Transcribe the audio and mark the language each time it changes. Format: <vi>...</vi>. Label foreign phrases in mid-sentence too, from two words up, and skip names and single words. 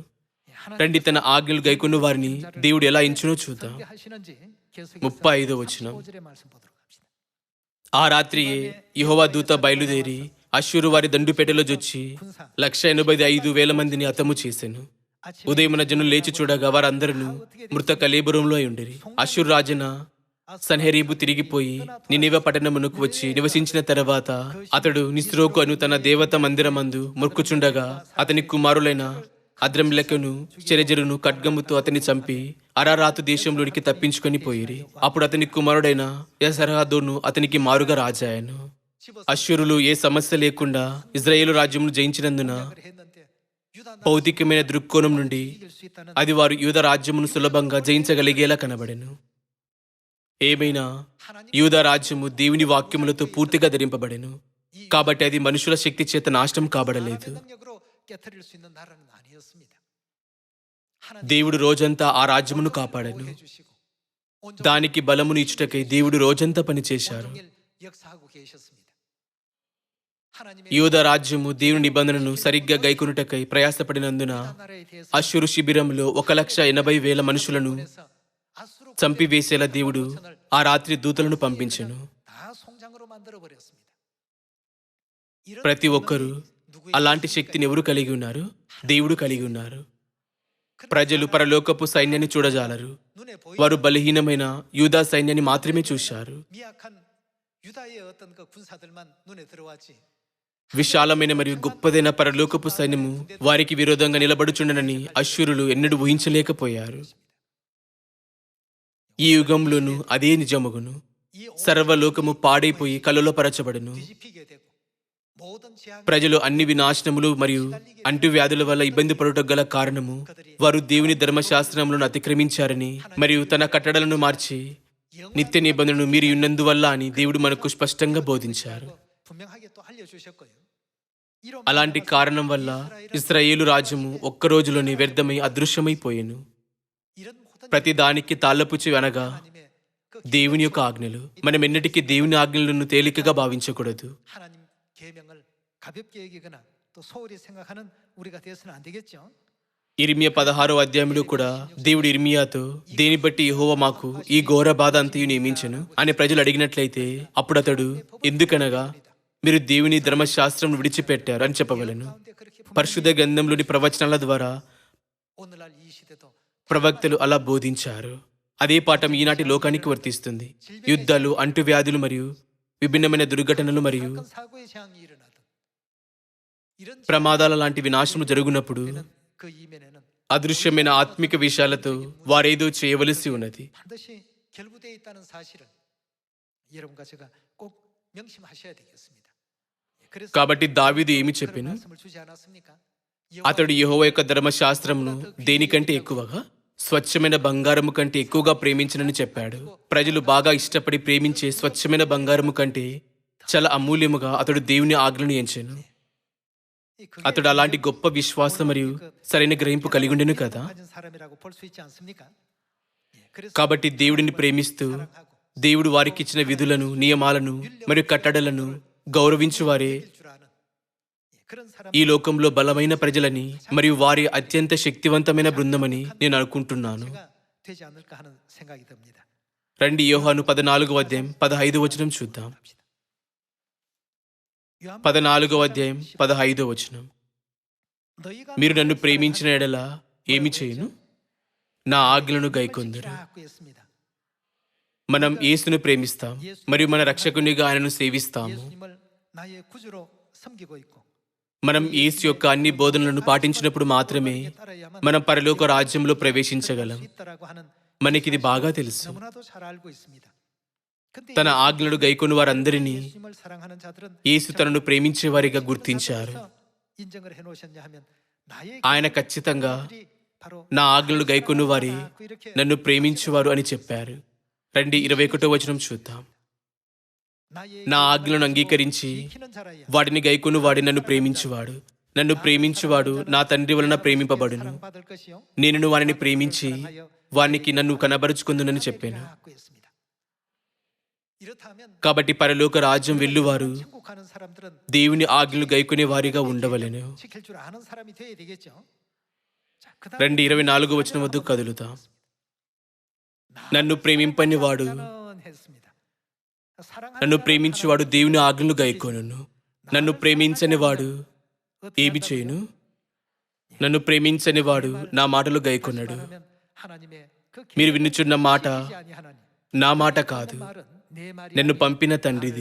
<te>రండి, తన ఆజ్ఞలు గైకొన్న వారిని దేవుడు ఎలా ఎంచునో చూద్దాం.</te> <ko>하시는지 계속</ko> <te>35వ వచనం.</te> <ko>35절의 말씀 보도록 합시다.</ko> <te>ఆ రాత్రియే యెహోవా దూత బయలుదేరి అష్షూరు వారి దండుపేటలో జొచ్చి 185,000 మందిని హతము చేసెను. ఉదయమున జనులు లేచి చూడగా వారందరూ మృత కళేబరంలో అయి ఉండిరి. అష్షూరు రాజున సన్హెరీబు తిరిగిపోయి నినివే పట్టణమునకు వచ్చి నివసించిన తర్వాత అతడు నిస్రోకు అను తన దేవత మందిరమందు మొక్కుచుండగా అతని కుమారులైన అద్రమిలకును చెరెజరును ఖడ్గముతో అతన్ని చంపి అరారాతు దేశంలోనికి తప్పించుకొని పోయిరి. అప్పుడు అతని కుమారుడైన యసరహదోను అతనికి మారుగా రాజాయను. అష్షూరులు ఏ సమస్య లేకుండా ఇజ్రాయేలు రాజ్యమును జయించినందున</te> <ko>했는데 유다</ko> <te>భౌతికమైన దృక్కోణం నుండి</te> <ko>이길 수 있다는</ko> <te>అది వారు యూదా రాజ్యమును సులభంగా జయించగలిగేలా కనబడెను. ఏమైనా యూదా రాజ్యము దేవుని వాక్యములతో పూర్తిగా ధరింపబడెను. కాబట్టి అది మనుషుల శక్తి చేత నాశనం కాబడలేదు.</te> <ko>능력으로 깨뜨릴 수 있는 나라는 아니었습니다.</ko> <te>దేవుడు రోజంతా ఆ రాజ్యమును కాపాడెను.</te> <ko>해주시고 온종일</ko> <te>దానికి బలమును ఇచ్చుటకై దేవుడు రోజంతా పనిచేశారు.</te> <ko>역사하고 계셨습니다. 하나님의</ko> <te>యూదా రాజ్యము దేవుని నిబంధనను సరిగ్గా గైకొనుటకై ప్రయాసపడినందున</te> <ko>나라에 대해서</ko> <te>అష్షూరు శిబిరంలో 180,000 మనుషులను</te> <ko>아수르</ko> <te>చంపివేసేలా దేవుడు ఆ రాత్రి దూతలను పంపించెను.</te> <ko>다 송장으로 만들어 버렸습니다.</ko> <te>ప్రతి ఒక్కరూ అలాంటి శక్తిని ఎవరు కలిగి ఉన్నారు? దేవుడు కలిగి ఉన్నారు. ప్రజలు పరలోకపు సైన్యాన్ని చూడజాలరు.</te> <ko>눈에 보이</ko> <te>వారు బలహీనమైన యూదా సైన్యాన్ని మాత్రమే చూశారు.</te> <ko>미약한 유다의 어떤 그 군사들만 눈에 들어왔지.</ko> <te>విశాలమైన మరియు గొప్పదైన పరలోకపు సైన్యము వారికి విరోధంగా నిలబడుచుండనని అష్షూరులు ఎన్నడూ ఊహించలేకపోయారు. ఈ యుగంలోనూ అదే నిజమగును.</te> <ko>이</ko> <te>సర్వలోకము పాడైపోయి కల్లోలపరచబడును.</te> <ko>뒤집히게 되고 모든 재앙</ko> <te>ప్రజలు అన్ని వినాశనములు మరియు అంటువ్యాధుల వల్ల ఇబ్బంది పడుట గల కారణము వారు దేవుని ధర్మశాస్త్రములను అతిక్రమించారని మరియు తన కట్టడలను మార్చి నిత్య నిబంధనను మీరు ఉన్నందువల్ల అని దేవుడు మనకు స్పష్టంగా బోధించారు.</te> <ko>분명하게 또 알려주셨고요. 이런</ko> <te>అలాంటి కారణం వల్ల ఇశ్రాయేలు రాజ్యము ఒక్క రోజులోనే వ్యర్థమై అదృశ్యమైపోయెను.</te> <ko>이런 모든</ko> <te>ప్రతి దానికి తాళ్ళపుచ్చి అనగా</te> <ko>하나님의 그</ko> <te>దేవుని యొక్క ఆజ్ఞలు. మనం ఎన్నటికీ దేవుని ఆజ్ఞలను తేలికగా భావించకూడదు.</te> <ko>하나님 계명을 가볍게 여기거나 또 소홀히 생각하는 우리가 되어서는 안 되겠죠.</ko> <te>ఇర్మియా 16వ అధ్యాయంలో కూడా దేవుడు ఇర్మియాతో దేని బట్టి యెహోవా మాకు ఈ ఘోర బాధ అంతయు నియమించెను అని ప్రజలు అడిగినట్లయితే అప్పుడు అతడు ఎందుకనగా మీరు దేవుని ధర్మశాస్త్రం విడిచిపెట్టారు అని చెప్పవలెను.</te> <ko>가운데 그렇게</ko> <te>పరిశుద్ధ గ్రంథంలోని ప్రవచనాల ద్వారా</te> <ko>오늘날 이 시대도</ko> <te>ప్రవక్తలు అలా బోధించారు. అదే పాఠం ఈనాటి లోకానికి వర్తిస్తుంది. యుద్ధాలు, అంటువ్యాధులు మరియు విభిన్నమైన దుర్ఘటనలు మరియు</te> <ko>사건 사고의 재앙이 일어나든 이런</ko> <te>ప్రమాదాల లాంటి వినాశనం జరుగునప్పుడు</te> <ko>그 이면에는</ko> <te>అదృశ్యమైన ఆత్మిక విషయాలతో వారేదో చేయవలసి ఉన్నది.</te> <ko>반드시 결부되어 있다는 사실을 여러분과 제가 꼭 명심하셔야 되겠습니다. 그래서</ko> <te>కాబట్టి దావీదు ఏమి</te> <ko>그런</ko> <te>చెప్పెను?</te> <ko>말씀을 주지 않았습니까?</ko> <te>అతడు యెహోవా యొక్క ధర్మశాస్త్రమును దేనికంటే ఎక్కువగా స్వచ్ఛమైన బంగారము కంటే ఎక్కువగా ప్రేమించనని చెప్పాడు. ప్రజలు బాగా ఇష్టపడి ప్రేమించే స్వచ్ఛమైన బంగారము కంటే చాలా అమూల్యముగా అతడు దేవుని ఆజ్ఞలను ఎంచెను.</te> <ko>이 그게</ko> <te>అతడు అలాంటి గొప్ప విశ్వాసం మరియు సరైన గ్రహింపు కలిగి ఉండెను కదా.</te> <ko>가진 사람이라고 볼 수 있지 않습니까? 예, 그래서</ko> <te>కాబట్టి దేవుడిని ప్రేమిస్తూ</te> <ko>사랑하고</ko> <te>దేవుడు వారికిచ్చిన విధులను, నియమాలను మరియు కట్టడలను గౌరవించువారే</te> <ko>줄 아는 예, 그런 사람</ko> <te>ఈ లోకంలో బలమైన ప్రజలని మరియు వారి అత్యంత శక్తివంతమైన బృందమని నేను అనుకుంటున్నాను.</te> <ko>제가 되지 않을까 하는 생각이 듭니다.</ko> <te>రండి యోహాను 14వ అధ్యాయం 15వ వచనం చూద్దాం.</te> <ko>봅시다. 요한</ko> <te>14వ అధ్యాయం 15వ వచనం.</te> <ko>너희가</ko> <te>మీరు నన్ను ప్రేమించిన ఎడల ఏమి చేయును? నా ఆజ్ఞలను గైకొందురు.</te> <ko>지키라 했습니다.</ko> <te>మనం యేసును ప్రేమిస్తాం మరియు మన రక్షకునిగా ఆయనను సేవిస్తాము.</te> <ko>예수님을 나의 구주로 섬기고 있고</ko> <te>మనం యేసు యొక్క అన్ని బోధనలను పాటించినప్పుడు మాత్రమే</te> <ko>따라야만</ko> <te>మనం పరలోక రాజ్యంలో ప్రవేశించగలం.</te> <ko>수 있다라고 하는</ko> <te>మనకిది బాగా తెలుసు.</te> <ko>너무나도 잘 알고 있습니다. 근데</ko> <te>తన ఆజ్ఞలను గైకొని వారందరినీ</te> <ko>예수님을 사랑하는 자들은</ko> <te>యేసు తనను ప్రేమించే వారిగా గుర్తించారు.</te> <ko>인정을 해놓으셨냐 하면 나의</ko> <te>ఆయన ఖచ్చితంగా</te> <ko>그들이 바로</ko> <te>నా ఆజ్ఞలను గైకొని వారి</te> <ko>이렇게</ko> <te>నన్ను ప్రేమించువారు అని చెప్పారు. రండి 21వ వచనం చూద్దాం.</te> <ko>나의</ko> <te>నా ఆజ్ఞలను అంగీకరించి</te> <ko>지키는 자라야</ko> <te>వాటిని గైకొని వాడి నన్ను ప్రేమించువాడు. నన్ను ప్రేమించువాడు నా తండ్రి వలన ప్రేమింపబడును.</te> <ko>받을 것이요</ko> <te>నేను వారిని ప్రేమించి వానికి నన్ను కనబరుచుకుందునని చెప్పాను.</te> <ko>갖고 있습니다. 이렇다면</ko> <te>కాబట్టి పరలోక రాజ్యం వెళ్ళువారు</te> <ko>천국하는 사람들은</ko> <te>దేవుని ఆజ్ఞలు గైకొనే వారిగా ఉండవలెను.</te> <ko>지킬 줄 아는 사람이 되어야 되겠죠. 자, 그다음</ko> <te>రండి 24వ వచనం వద్దకు కదులుతాం. నన్ను ప్రేమింపని వాడు</te> <ko>했습니다. 사랑하는</ko> <te>నన్ను ప్రేమించువాడు దేవుని ఆజ్ఞలు గైకొనును. నన్ను ప్రేమించని వాడు ఏమి చేయును? నన్ను ప్రేమించని వాడు నా మాటలు గైకొనడు.</te> <ko>사람은 하나님의 그</ko> <te>మీరు వినుచున్న మాట</te> <ko>계시지 아니하나니</ko> <te>నా మాట కాదు,</te> <ko>말은 내 말이</ko> <te>నన్ను</te> <ko>아니라</ko> <te>పంపిన తండ్రిది.</te>